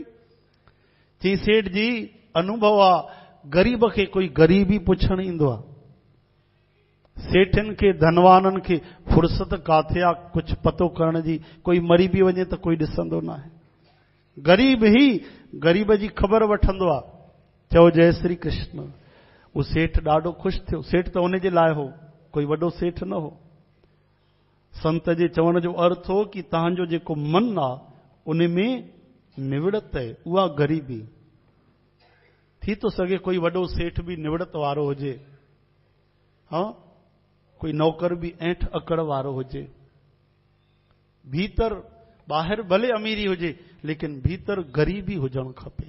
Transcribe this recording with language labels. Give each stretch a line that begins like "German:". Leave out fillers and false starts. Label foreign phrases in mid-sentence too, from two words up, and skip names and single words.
Sindhi: चई सेठ जी अनुभव आहे, ग़रीब खे कोई ग़रीबी पुछण ईंदो आहे, सेठनि खे धनवाननि खे फुर्सत काथे आहे कुझु पतो करण जी? कोई मरी बि वञे त कोई ॾिसंदो न आहे, ग़रीब ई ग़रीब जी ख़बर वठंदो आहे। चओ जय श्री कृष्ण। उहो सेठ ॾाढो ख़ुशि थियो। सेठ त उनजे लाइ हो, कोई वॾो सेठ न हो। संत जे चवण जो अर्थ हो कि तव्हांजो जेको मन आहे उन में निवड़त आहे, उहा ग़रीबी। थी थो सघे कोई वॾो सेठ बि निवड़त वारो हुजे, हा, कोई नौकर बि ऐंठ अकड़ वारो हुजे, भीतर ॿाहिरि भले अमीरी हुजे लेकिन भीतर ग़रीबी हुजणु खपे।